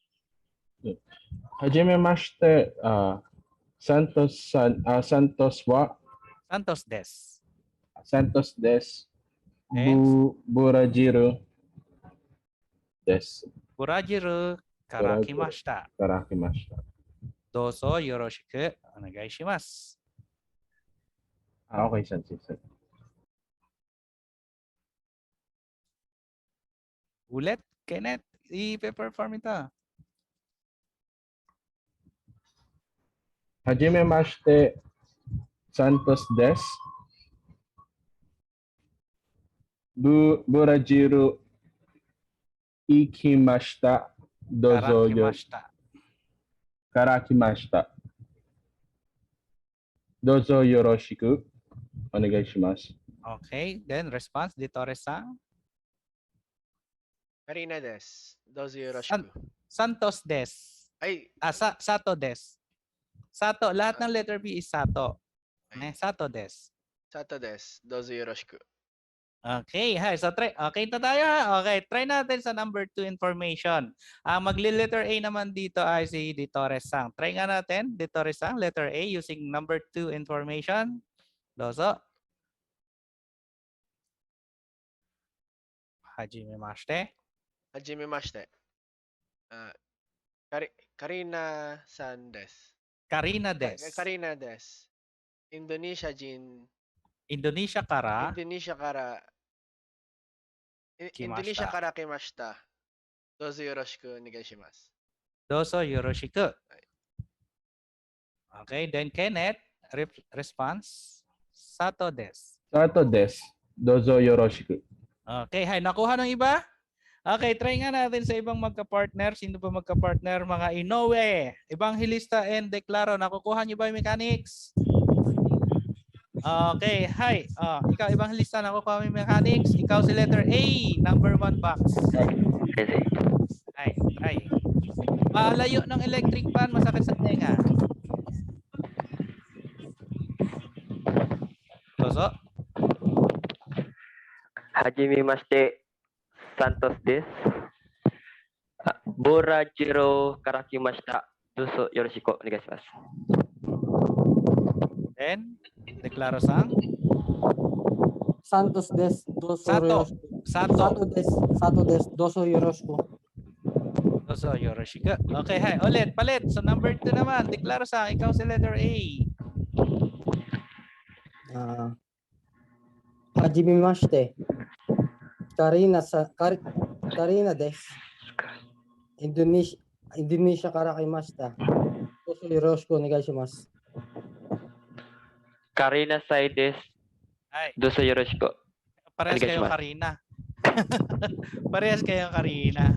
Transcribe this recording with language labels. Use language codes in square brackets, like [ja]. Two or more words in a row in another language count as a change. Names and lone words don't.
[ja] はじめまして、Santosは Santos Des. Santos des. [en] And? [ja] ブラジロです. ブラジルからきました. からきました. どうぞよろしくおねがいします. [en] Okay, Sensei. [tl] Ulit, Kenneth. I-perform ito. [ja] はじめまして、Santosです. ブラジロいきました. どうぞからきました. からきました。どうぞよろしくおねがいします. [en] Okay, then response, De Torres Sang. [ja] Karina des. どうぞよろしく. Santos Des. Ay, Sato Des. [tl] Sato, lahat ng [en] letter B is [tl] Sato. [ja] Sato Des. Sato des. どうぞよろしく. [tl] Okay, hi. [en] So try. [tl] Okay na tayo ha. Okay, try natin sa [en] number 2 information. [tl] Ang magli-letter A naman dito ay si De Torres Sang. Try nga natin, De Torres Sang, [en] letter A using number 2 information. [ja] どうぞ. はじめまして. はじめまして. Karina san des. Karina Des. Karina des. インドネシア人. インドネシアから. インドネシアから。インドネシアからきました. どうぞよろしくおねがいします. どうぞよろしく. [en] Okay, then Kenneth, response. [ja] Sato Des. Sato des. どうぞよろしく. [tl] Okay, hi. Nakuha ng iba? Okay, try nga natin sa ibang magka-partner. Sino ba magka-partner? Mga Inoue, Evangelista, and Declaro. Nakukuha niyo ba yung mechanics? Okay, hi. Ikaw, Evangelista, nakukuha mo yung mechanics. Ikaw si [en] letter A, number 1 box. [tl] Hi, try. Malayo ng [en] electric fan, [tl] masakit sa tenga. [ja] どうぞ. はじめまして、Santosです. ブラジロからきました. どうぞよろしくおねがいします. [en] Then, Declaro Sang. [ja] Santos des. Dozo Sato. Sato des. Sato des. どうぞよろしく. どうぞよろしく. [tl] Okay, hi. Ulit, palit. So number 2 naman. Declaro Sang. Ikaw si [en] letter A. [ja] はじめまして. Karina des. インドネシアからきました. どうぞよろしくおねがいします. Karina sai des. どうぞよろしく. [tl] Parehas kayong Karina. Parehas kayong Karina.